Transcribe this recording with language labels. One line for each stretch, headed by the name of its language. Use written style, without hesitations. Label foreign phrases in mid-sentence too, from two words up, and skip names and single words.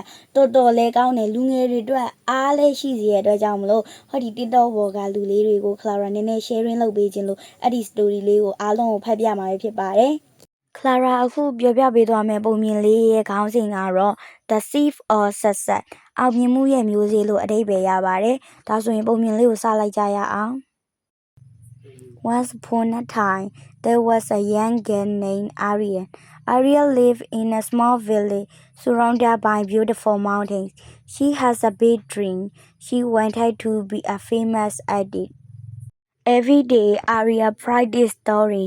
Burmese: ကတော်တော်လေးကောင်းတယ်လူငယ်တွေအတွက်အားလည်းရှိစေတဲ့အတွက်ကြောင့်မလို့ဟောဒီ TikTok ပေါ်ကလူလေးတွေကို Clara နည်းနည်း sharing လုပ်ပေးခြင်းလို့အဲ့ဒီ story လေးကိုအားလုံးကိုဖတ်ပြမှာဖြစ်ပါတယ်Clara အခုပြောပြပေးသွားမယ့်ပုံမြင်လေးရဲ့ခေါင်းစဉ်ကတော့ The Thief or Success အောင်မြင်မှုရဲ့မျိုးစေ့လို့အဓိပ္ပာယ်ရပါတယ်ဒါဆိုရင်ပုံမြင်လေးကိုစလိုက်ကြရအောင်
English: Once upon a time, there was a young girl named Ariel. Ariel lived in a small village surrounded by beautiful mountains. She has a big dream. She wanted to be a famous artist. Every day, Ariel practiced drawing.